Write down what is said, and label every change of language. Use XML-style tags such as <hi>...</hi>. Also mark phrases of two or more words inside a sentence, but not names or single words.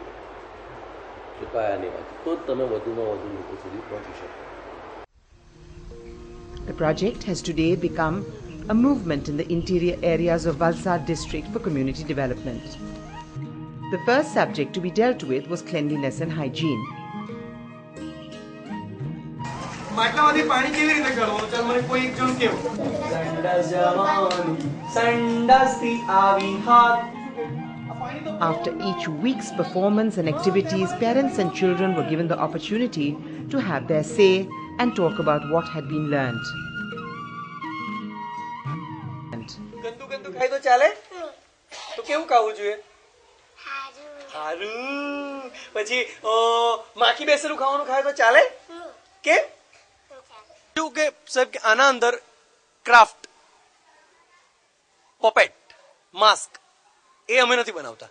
<gu>એ પાયાની વાત, તો જ તમે વધુમાં વધુ લોકો સુધી પહોંચી શકો.</gu> <en>The project has today become a movement in the interior areas of Valsad district for community development. The first subject to be dealt with was cleanliness and hygiene.</en> <gu>માટલામાંથી પાણી કેવી રીતે કાઢવું? ચાલ મને કોઈ એક જણ કેવું. સંડાસ જવાની સંડાસથી આવી હાથ.</gu> <en>After each week's performance and activities, parents and children were given the opportunity to have their say and talk about what had been learned.</en> <gu>ગંદુ ગંદુ ખાય તો ચાલે? તો કેવું ખાવું જોઈએ? હારું. પછી માખી બેસેલું ખાવાનું ખાય તો ચાલે? કેમ? એવું કે સાહેબ કે આના અંદર ક્રાફ્ટ, પપેટ, માસ્ક એ અમે નથી બનાવતા.</gu>